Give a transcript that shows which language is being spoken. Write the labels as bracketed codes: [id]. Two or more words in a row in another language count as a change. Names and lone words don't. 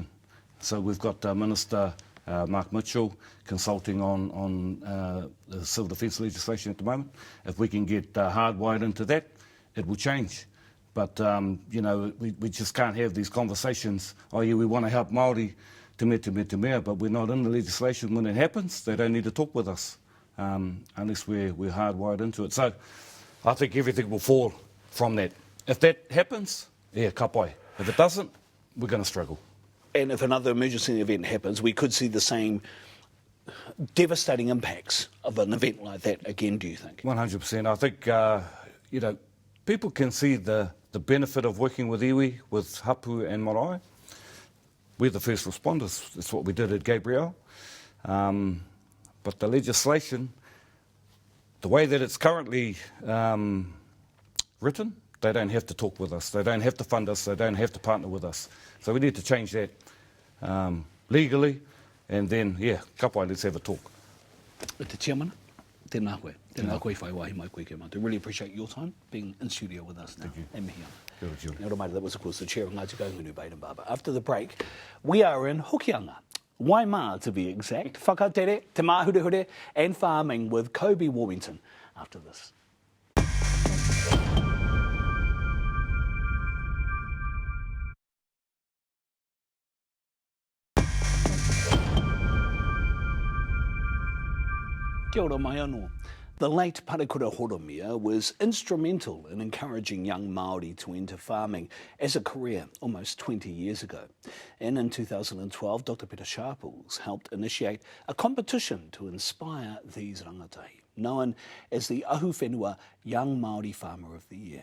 [en] So we've got Minister Mark Mitchell consulting on the civil defence legislation at the moment. If we can get hardwired into that, it will change. But, you know, we just can't have these conversations, oh yeah, we want to help Māori, [mi] te mea, [en] but we're not in the legislation. When it happens, they don't need to talk with us, unless we're hardwired into it. So I think everything will fall from that. If that happens, yeah, [mi] ka pai. [en] If it doesn't, we're going to struggle. And if another emergency event happens, we could see the same devastating impacts of an event like that again, do you think? 100%. I think, you know, people can see the benefit of working with iwi, with hapu and marae. We're the first responders. That's what we did at Gabriel. But the legislation, the way that it's currently written, they don't have to talk with us. They don't have to fund us. They don't have to partner with us. So we need to change that legally. And then, yeah, [mi] ka pai, [en] let's have a talk. [mi] Te Chairman, tēnā koe. Tēnā koe whai wahi mai koe ke mātou. [en] Really appreciate your time being in studio with us now. Thank you. [mi] And mihi ana. Kia ora, Julie. Nā ora mai, [en] that was, of course, the Chair of Ngāti Kahungunu, Bayden Barber. After the break, we are in Hokianga, Waimā to be exact, [mi] whakatere, te māhurehure, [en] and farming with Coby Warmington after this. [mi] Kia ora mai anō. [en] The late Parekura Horomia was instrumental in encouraging young Māori to enter farming as a career almost 20 years ago. And in 2012, Dr. Peter Sharples helped initiate a competition to inspire these rangatahi, known as the Ahu Whenua Young Māori Farmer of the Year.